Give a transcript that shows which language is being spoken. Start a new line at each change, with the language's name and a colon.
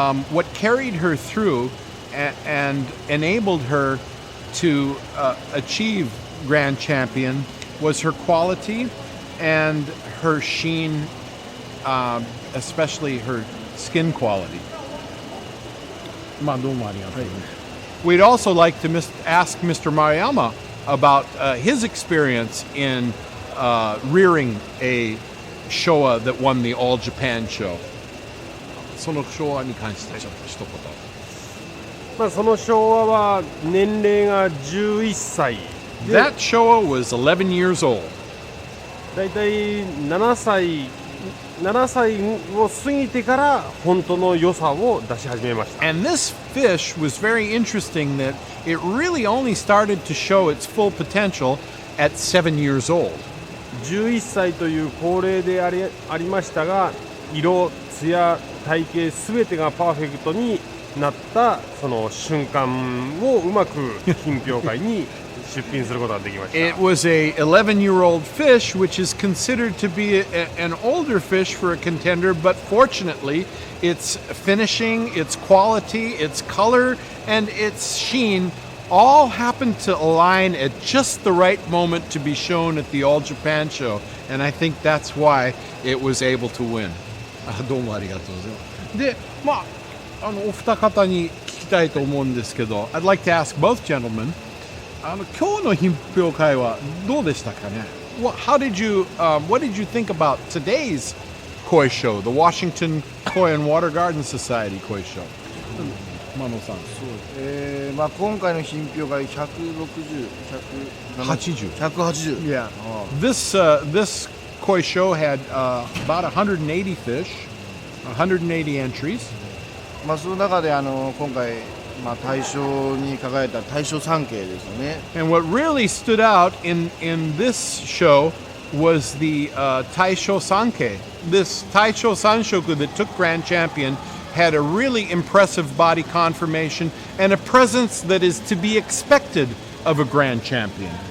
English: What carried her through and enabled her to achieve Grand Champion was her quality and her sheen, especially her skin quality. We'd also like to ask Mr. Maruyama about his experience in rearing a Showa that won the All Japan show.
Japanese: その昭和に関してちょっと一言。その昭和は年齢が11歳。
English: That Showa was 11 years old.
Japanese: だいたい7歳 7歳を過ぎてから本当の良さを出し始めました。
English: And this fish was very interesting that it really only started to show its full potential at 7 years old.
Japanese: 11歳という高齢でありましたが、色、艶、体型すべてがパーフェクトになったその瞬間をうまく品評会に出品することができました。
English: It was a 11-year-old fish, which is considered to be an older fish for a contender, but fortunately, its finishing, its quality, its color, and its sheen all happened to align at just the right moment to be shown at the All Japan show, and I think that's why it was able to win.
Japanese: どうもありがとうございます。で、お二方に聞きたいと思うんですけど、
English: I'd like to ask both gentlemen,
Japanese: 今日の品評会はどうでしたかね?
English: What did you think about today's koi show, the Washington Koi and Water Garden Society koi show?
Japanese: Manoさん。今回の品評会160、180。
English: Yeah. This koi show had about 180 fish, 180 entries.
Japanese: その中で今回大賞に輝いた大賞3景ですよね。
English: And what really stood out in this show was the Taisho Sankei. This Taisho Sanshoku that took Grand Champion had a really impressive body conformation and a presence that is to be expected of a Grand Champion.